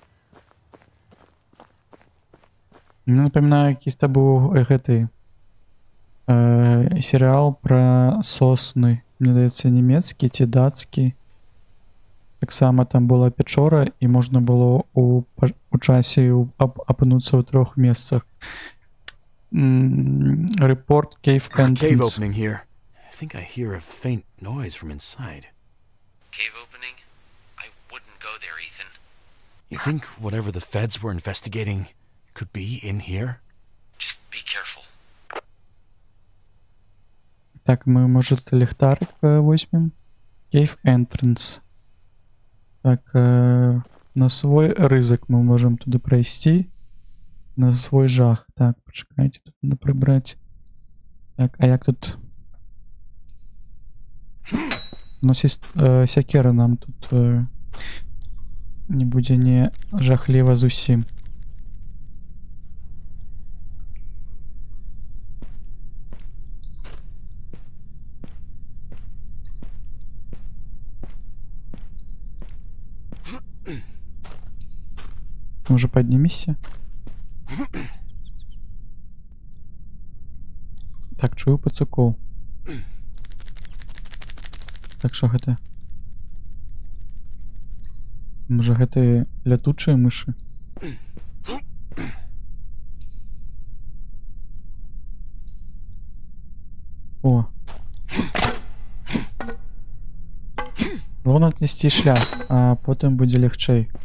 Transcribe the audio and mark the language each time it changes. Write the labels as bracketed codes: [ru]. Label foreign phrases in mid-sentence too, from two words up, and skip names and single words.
[be] Мне напамінае, якісь-то быў гэты серыял пра сосны. Мне здаецца, нямецкі ці дацкі. Таксама там была пячора, і можна было у часе апынуцца ў 3 месцах. [en] Report cave There's a cave entrance. opening here. I think I hear a faint noise from inside. Cave opening? I wouldn't go there, Ethan. You think whatever the feds were investigating could be in here? Just be careful. [ru] Так, мы, может, ліхтарик возьмем. [en] Cave Entrance. [ru] Так, на свой ризик мы можем туди пройти. [be] На свой жах. [uk] Так, почекайте, тут надо прибрать. Так, а як тут? [be] У нас есть сякера, нам тут не будзе не жахліва зусім. [ru] Може поднимешься? [be] Так, чую пацукоў. Так, що гэта? Можа гэта лятучыя мышы? О. Вон аднесці шлях, а потым будзе лягчэй.